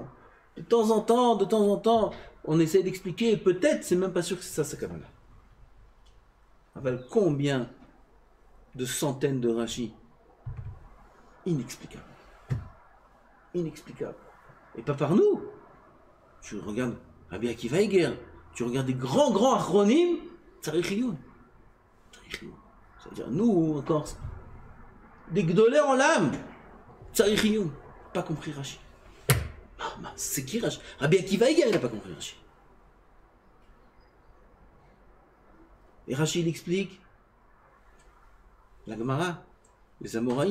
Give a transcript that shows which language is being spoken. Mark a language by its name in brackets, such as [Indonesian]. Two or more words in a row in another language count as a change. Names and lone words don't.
[French] De temps en temps, on essaie d'expliquer, et peut-être, c'est même pas sûr que c'est ça sa kavala. Avec combien de centaines de Rashi? Inexplicable. Inexplicable. Et pas par nous. Tu regardes Rabbi Akiva Eger, tu regardes des grands achronim, [Hebrew] צריך עיון. [French] C'est-à-dire, nous, encore, des gdolés en l'âme, [Hebrew] צריך עיון. [French] Pas compris Rashi. C'est qui Rashi? Rabbi Akiva Eger, il n'a pas compris Rashi. Et Rashi, il explique la Gemara, les Amoraïm.